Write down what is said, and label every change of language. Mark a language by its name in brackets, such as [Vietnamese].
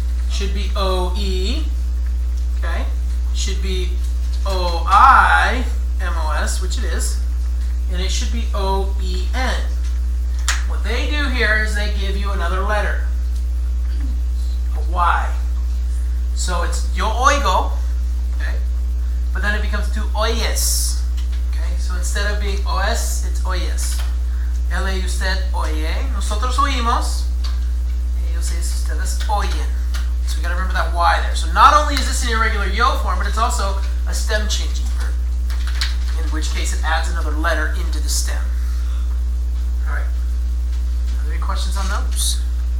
[English] Should be O-E, okay? Should be O-I-M-O-S, which it is, and it should be O-E-N. What they do here is they give you another letter, a Y. So it's [Spanish] yo oigo, [English] okay, but then it becomes [Spanish] tu oyes, [English] okay? So instead of being os, it's oyes. [Spanish] Él y usted oye, nosotros oímos, ellos y ustedes oyen. [English] So we got to remember that Y there. So not only is this an irregular yo form, but it's also a stem changing verb, in which case it adds another letter into the stem. All right. Are there any questions on those?